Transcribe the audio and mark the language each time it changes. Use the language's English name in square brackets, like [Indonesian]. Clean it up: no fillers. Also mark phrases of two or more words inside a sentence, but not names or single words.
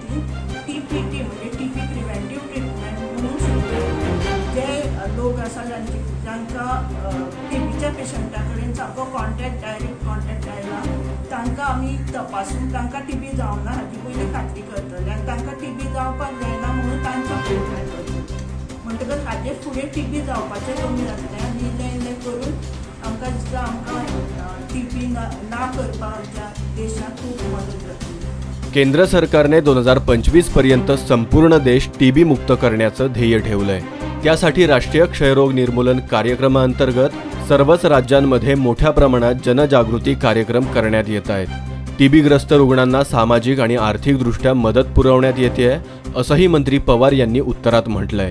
[Konkani] टीपीटी म्हणजे [English] TB preventive treatment [Konkani] म्हणून सुरू केल्या, जे लोक आसा जांकां टीबीच्या पेशंटा कडेन सामको [English] direct contact [Konkani] आयला तांकां आमी तपासून तांकां टीबी जावना हाची पयलीं खात्री करतले आनी तांकां टीबी जावपाक जायना म्हणून तांचो ट्रिटमेंट करतले म्हणटकच हाचे फुडें टीबी जावपाचें कमी जातलें आनी इल्लें करून आमकां दिसता आमकां टीबी ना करपाक आमच्या देशाक खूब मदत जातली. [Marathi] केंद्र सरकारने 2025 पर्यंत संपूर्ण देश टीबी मुक्त करण्याचं ध्येय ठेवलंय. त्यासाठी राष्ट्रीय क्षयरोग निर्मूलन कार्यक्रमाअंतर्गत सर्वच राज्यांमध्ये मोठ्या प्रमाणात जनजागृती कार्यक्रम करण्यात येत आहेत. टीबीग्रस्त रुग्णांना सामाजिक आणि आर्थिकदृष्ट्या मदत पुरवण्यात येते असंही मंत्री पवार यांनी उत्तरात म्हटलंय.